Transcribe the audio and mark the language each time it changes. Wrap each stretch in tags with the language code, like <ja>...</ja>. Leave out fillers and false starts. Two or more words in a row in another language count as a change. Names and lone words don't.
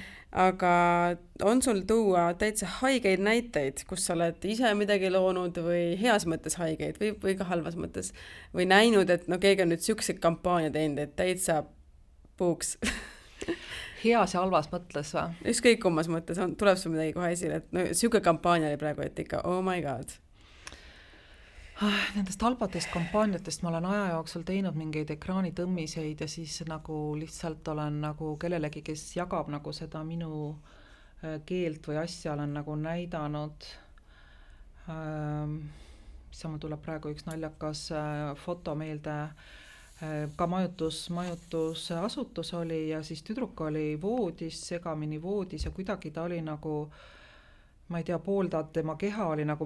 <et>Aga on sul tuua täitsa haigeid näiteid, kus sa oled ise midagi loonud või heas mõttes haigeid või ka halvas mõttes või näinud, et keegi on nüüd siukse kampaania teinud, et täitsa puuks? Heas ja halvas mõttes või? Ükskõik kummas mõttes, tuleb sul midagi kohe esile, et siuke kampaania oli praegu, et ikka</et> <en>oh my god.</en> <et>Nendest halbatest kampaaniatest ma olen aja jooksul teinud mingeid ekraanitõmmiseid ja siis nagu lihtsalt olen nagu kellelegi, kes jagab nagu seda minu keelt või asja olen nagu näidanud. Mul tuleb praegu üks naljakas foto meelde, ka majutusasutus oli ja siis tüdruk oli voodis, segamini voodis ja kuidagi ta oli nagu ma ei tea, pooldaad tema keha oli nagu</et>